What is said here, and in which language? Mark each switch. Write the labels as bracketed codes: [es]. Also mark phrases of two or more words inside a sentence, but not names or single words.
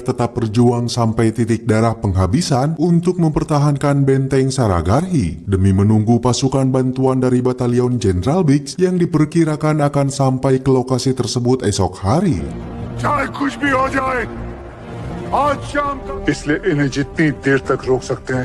[id] tetap berjuang sampai titik darah penghabisan untuk mempertahankan benteng Saragarhi demi menunggu pasukan bantuan dari batalion Jenderal Biggs yang diperkirakan akan sampai ke lokasi tersebut esok hari. [hi] चाहे कुछ भी हो जाए, आज शाम तक. इसलिए इन्हें जितनी देर तक रोक सकते हैं.